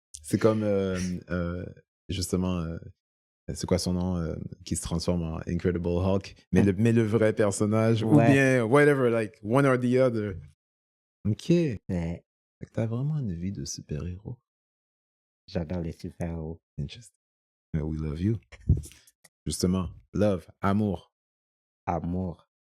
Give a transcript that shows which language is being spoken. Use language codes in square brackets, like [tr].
[fr] C'est comme, justement, c'est quoi son nom, qui se transforme en Incredible Hulk, mais le vrai personnage ou Ouais, [en] bien whatever, like one or the other. [fr] OK. Fait ouais, que tu vraiment une vie de super-héros. j'adore les super-héros. [en] Interesting. We love you. Justement, love, amour. [fr] Amour.